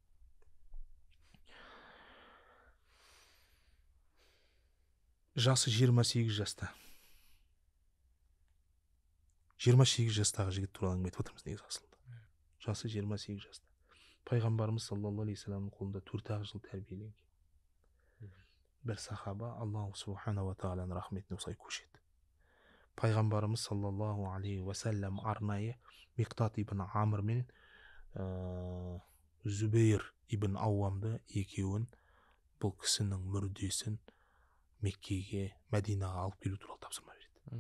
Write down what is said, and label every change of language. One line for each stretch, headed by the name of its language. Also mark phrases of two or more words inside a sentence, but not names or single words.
Kazakh: Жасы 28 жаста. 28 жастағы жігіт туралы әңгіме айтып отырмыз негізі асылында. Жасы 28 жаста. Пайғамбарымыз
Arabic: صلى الله عليه وسلم
Kazakh: қолында 4 жыл тәрбиеленген. Бір сахаба
Arabic: الله سبحانه وتعالى
Kazakh: рахметіне осылай көшеді. Пайғамбарымыз
Arabic: صلى الله عليه وسلم
Kazakh: арнайы Миқтат ибн Амр мен Зүбейр ибн Ауамды екеуін бұл кісінің мүрдесін Меккеге, Мәдинаға алып келу туралы тапсырма береді.